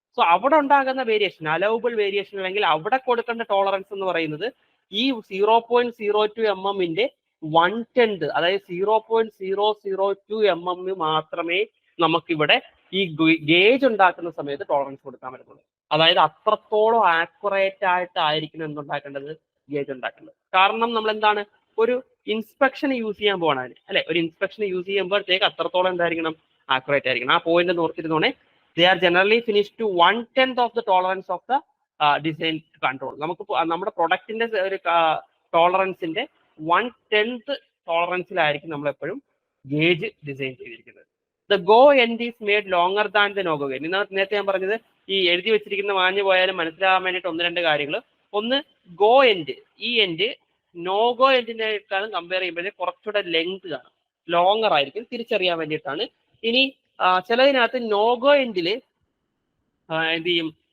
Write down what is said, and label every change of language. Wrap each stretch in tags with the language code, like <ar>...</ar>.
<ml>So അവിടെ ഉണ്ടാകുന്ന variation, allowable variation അല്ലെങ്കിൽ അവിടെ കൊടുക്കേണ്ട ടോളറൻസ് എന്ന് പറയുന്നത് ഈ 0.02 mm 1/10, അതായത് 0.002 mm മാത്രമേ നമുക്കിവിടെ ഈ ഗേജ് ഉണ്ടാക്കുന്ന സമയത്ത് ടോളറൻസ് കൊടുക്കാൻ പറ്റുള്ളൂ. അതായത് അത്രത്തോളം ആക്യുറേറ്റ് ആയിട്ടായിരിക്കണം എന്തുണ്ടാക്കേണ്ടത്? ഗേജ് ഉണ്ടാക്കേണ്ടത്. കാരണം നമ്മൾ എന്താണ് ഒരു ഇൻസ്പെക്ഷൻ യൂസ് ചെയ്യാൻ പോകണം അതിന്, അല്ലെ? ഒരു ഇൻസ്പെക്ഷൻ യൂസ് ചെയ്യുമ്പോഴത്തേക്ക് അത്രത്തോളം എന്തായിരിക്കണം? ആക്യുറേറ്റ് ആയിരിക്കണം. ആ point നോർത്തിരുന്നോണേ.</ml> <en>They are generally finished to 1/10 of the tolerance of the design control.</en> <ml>നമുക്ക് നമ്മുടെ പ്രൊഡക്റ്റിന്റെ ഒരു ടോളറൻസിന്റെ 1/10 ടോളറൻസിലായിരിക്കും നമ്മൾ എപ്പോഴും ഗേജ് ഡിസൈൻ ചെയ്തിരിക്കുന്നത്.</ml> <en>The go end is made longer than the no go end.</en> <ml>നേരത്തെ ഞാൻ പറഞ്ഞത് ഈ എഴുതി വെച്ചിരിക്കുന്ന മാഞ്ഞു പോയാലും മനസ്സിലാകാൻ വേണ്ടിയിട്ട് 1-2 കാര്യങ്ങൾ. ഒന്ന്, ഗോ എൻഡ്, ഈ എൻഡ് നോ ഗോ എൻഡിനേക്കാളും കമ്പയർ ചെയ്യുമ്പോഴേ കുറച്ചുകൂടെ ലെങ്ത് കാണും, ലോങ്ങർ ആയിരിക്കും, തിരിച്ചറിയാൻ വേണ്ടിയിട്ടാണ്. ഇനി ചിലതിനകത്ത് നോഗോ എൻഡിൽ എന്ത് ചെയ്യും?</ml>